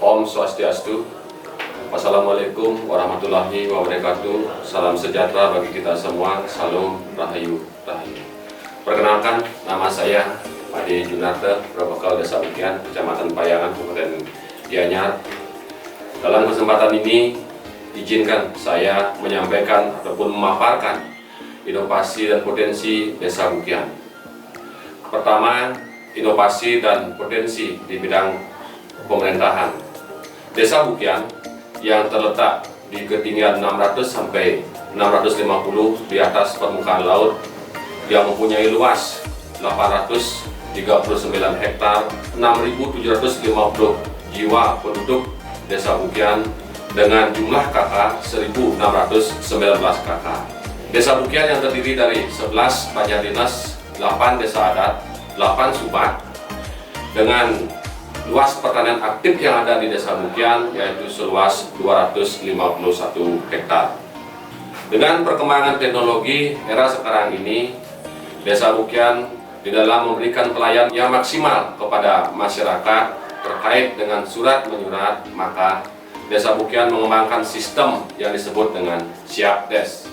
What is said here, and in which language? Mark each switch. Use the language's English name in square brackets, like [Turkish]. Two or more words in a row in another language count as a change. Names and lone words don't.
[Indonesian] Swastiastu. [Arabic] والسلام عليكم ورحمة الله وبركاته. [Indonesian] Salam sejahtera bagi kita semua. Salam Rahayu Rahayu. Perkenalkan, nama saya Ade Junarto, Prabakal Desa Bukian, Kecamatan Payangan, Kabupaten Gianyar. Dalam kesempatan ini, izinkan saya menyampaikan ataupun memaparkan inovasi dan potensi Desa Bukian. Pertama, inovasi dan potensi di bidang pemerintahan. Desa Bukian yang terletak di ketinggian 600 sampai 650 di atas permukaan laut, yang mempunyai luas 839 hektar, 6.750 jiwa penduduk Desa Bukian dengan jumlah KK 1.619 KK. Desa Bukian yang terdiri dari 11 banjar dinas, 8 desa adat, 8 subak, dengan luas pertanian aktif yang ada di Desa Bukian yaitu seluas 251 hektar. Dengan perkembangan teknologi era sekarang ini, Desa Bukian di dalam memberikan pelayanan yang maksimal kepada masyarakat terkait dengan surat menyurat, maka Desa Bukian mengembangkan sistem yang disebut dengan Siap Des.